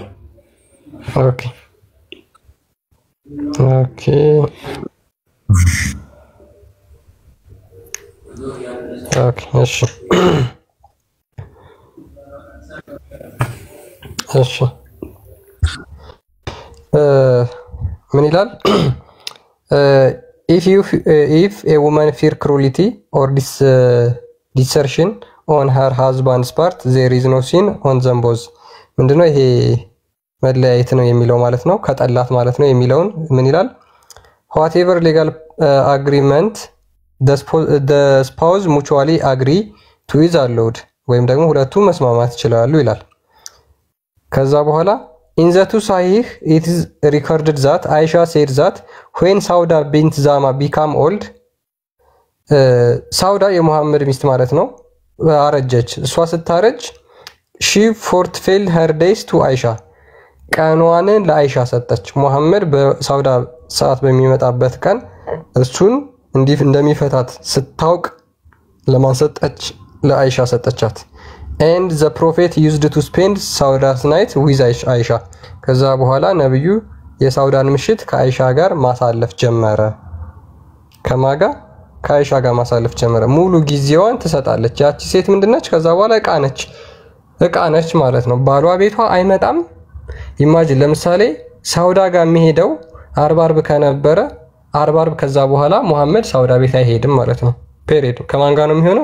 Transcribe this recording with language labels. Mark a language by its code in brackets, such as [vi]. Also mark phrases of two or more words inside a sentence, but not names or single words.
[am] ኦኬ እሺ ምን ይላል? [en] if a woman fear cruelty or desertion on her husband's part there is no sin on them both። [am] ምንድነው ይሄ? መለያየት ነው የሚለው ማለት ነው፣ ከጠላት ማለት ነው የሚለውን ምን ይላል? [en] whatever legal agreement the spouse mutually agree to is allowed [am] ወይም ደግሞ ሁለቱ መስማማት ይችላሉ ይላል። ከዛ በኋላ [en] in the two sahih it is recorded that Aisha said that when Sauda bint Zama became old [am] ሳውዳ የሙሐመድ ሚስት ማለት ነው አረጀች። እሷ ስታረጅ [en] she forfeited her days to Aisha [am] ቀኗን ለአይሻ ሰጠች። ሙሐመድ በሳውዳ ሰዓት በሚመጣበት ቀን እሱን እንደሚፈታት ስታውቅ ለማን ሰጠች? ለአይሻ ሰጠቻት። [en] and the prophet used to spend Sauda's night with Aisha [am] ከዛ በኋላ ነብዩ የሳውዳን ምሽት ከአይሻ ጋር ማሳለፍ ጀመረ። ከማጋ ከአይሻ ጋር ማሳለፍ ጀመረ። ሙሉ ጊዜዋን ትሰጣለች። ያቺ ሴት ምንድነች? ከዛ በኋላ ዕቃ ነች ማለት ነው። ባሏ ቤቷ አይመጣም። ኢማጂን ለምሳሌ ሳውዳ ጋር የሚሄደው አርብ ከነበረ አርብ ከዛ በኋላ ሙሐመድ ሳውዳ ቤት አይሄድም ማለት ነው። ፔሪድ ከማን ጋር ነው የሚሆነው?